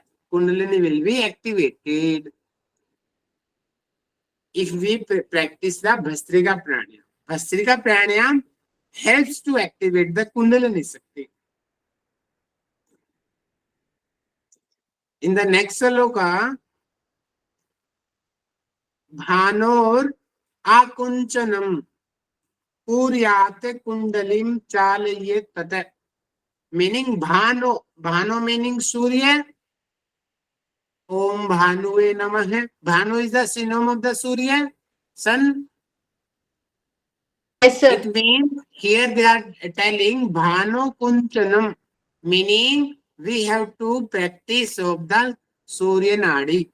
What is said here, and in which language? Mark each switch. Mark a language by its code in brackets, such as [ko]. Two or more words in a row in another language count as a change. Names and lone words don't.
[en] Kundalini will be activated if we practice the Bhastrika Pranayam. Bhastrika Pranayam helps to activate the Kundalini Shakti. In the next sloka, [sa] Bhanor Akunchanam Puryate Kundalim Chalayet Tata. [en] Meaning Bhano. Bhano meaning Surya. [sa] Om Bhanue Namaha. [en] Bhanu is the synonym of the Surya, sun. Yes, sir. It means here they are telling [sa] Bhano Kunchanam, [en] meaning we have to practice of the Surya Nadi.